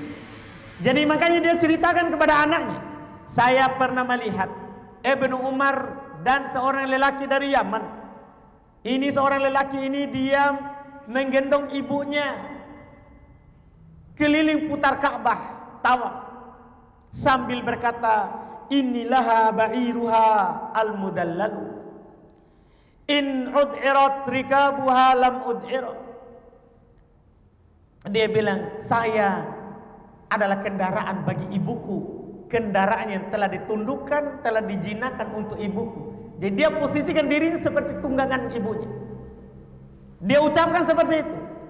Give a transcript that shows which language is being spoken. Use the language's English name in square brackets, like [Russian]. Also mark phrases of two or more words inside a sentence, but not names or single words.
[Indonesian] Jadi makanya dia ceritakan kepada anaknya, saya pernah melihat Ibnu Umar dan seorang lelaki dari Yaman. Ini seorang lelaki ini dia menggendong ibunya keliling putar Ka'bah, tawaf, sambil berkata, [Arabic] إني لها بعيرها المذلل إن أذعرت ركابها لم أذعرت. [Indonesian] Dia bilang, saya adalah kendaraan bagi ibuku, kendaraan yang telah ditundukkan, telah dijinakan untuk ibuku. Jadi dia posisikan dirinya seperti tunggangan ibunya. Dia ucapkan seperti itu.